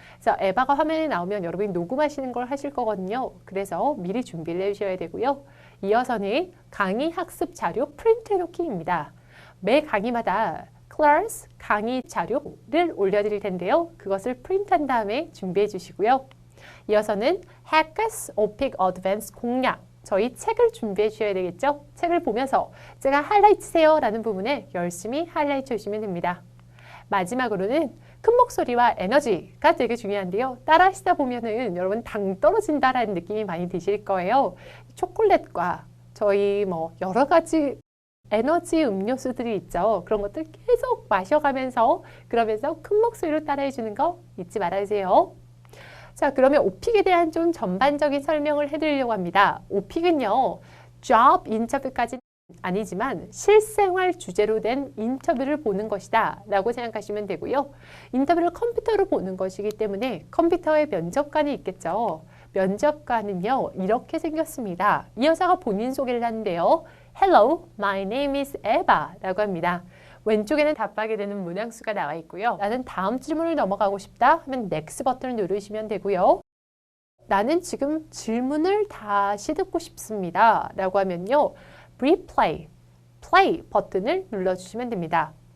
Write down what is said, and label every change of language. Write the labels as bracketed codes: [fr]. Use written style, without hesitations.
[ko] 그래서 에바가 화면에 나오면 여러분이 녹음하시는 걸 하실 거거든요. 그래서 미리 준비를 해주셔야 되고요. 이어서는 강의 학습 자료 프린트 해놓기입니다. 매 강의마다 class 강의 자료를 올려드릴 텐데요. 그것을 프린트한 다음에 준비해 주시고요. 이어서는 Hackers OPIC Advanced 공략. 저희 책을 준비해 주셔야 되겠죠? 책을 보면서 제가 하이라이트세요 라는 부분에 열심히 하이라이트 해주시면 됩니다. 마지막으로는 큰 목소리와 에너지가 되게 중요한데요. 따라 하시다 보면은 여러분 당 떨어진다라는 느낌이 많이 드실 거예요. 초콜릿과 저희 여러 가지 에너지 음료수들이 있죠. 그런 것들 계속 마셔가면서 그러면서 큰 목소리로 따라해 주는 거 잊지 말아주세요. 자, 그러면 오픽에 대한 좀 전반적인 설명을 해드리려고 합니다. 오픽은요, job 인터뷰까지는 아니지만 실생활 주제로 된 인터뷰를 보는 것이다 라고 생각하시면 되고요. 인터뷰를 컴퓨터로 보는 것이기 때문에 컴퓨터에 면접관이 있겠죠. 면접관은요, 이렇게 생겼습니다. 이 여자가 본인 소개를 하는데요. [en] Hello, my name is Eva [ko] 라고 합니다. 왼쪽에는 답하게 되는 문항수가 나와 있고요. 나는 다음 질문을 넘어가고 싶다 하면 Next 버튼을 누르시면 되고요. 나는 지금 질문을 다시 듣고 싶습니다 라고 하면요. Replay, play 버튼을 눌러주시면 됩니다.